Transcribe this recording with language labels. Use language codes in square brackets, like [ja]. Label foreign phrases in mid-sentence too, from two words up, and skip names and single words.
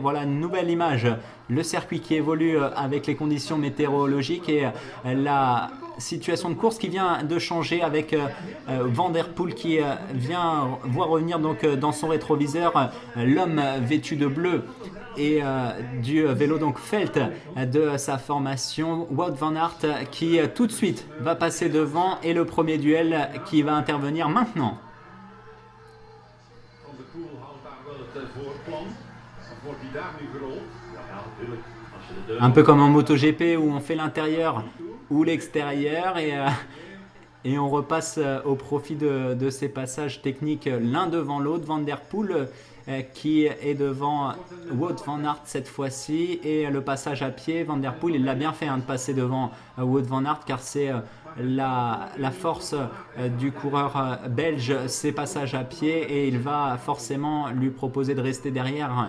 [fr] Voilà une nouvelle image, le circuit qui évolue avec les conditions météorologiques et la situation de course qui vient de changer avec Van Der Poel qui vient voir revenir donc dans son rétroviseur l'homme vêtu de bleu et du vélo donc Felt de sa formation, Wout van Aert qui tout de suite va passer devant et le premier duel qui va intervenir maintenant. [nl] Van der Poel houdt daar wel het voorplan. Dan wordt hij daar nu gerold. Ja, natuurlijk. Als je de deur [fr] Un peu comme en MotoGP où on fait l'intérieur ou l'extérieur et on repasse au profit de ces passages techniques l'un devant l'autre. Van Der Poel qui est devant Wout van Aert cette fois-ci et le passage à pied, Van Der Poel il l'a bien fait de passer devant Wout van Aert car c'est la force du coureur belge, ses passages à pied et il va forcément lui proposer de rester derrière.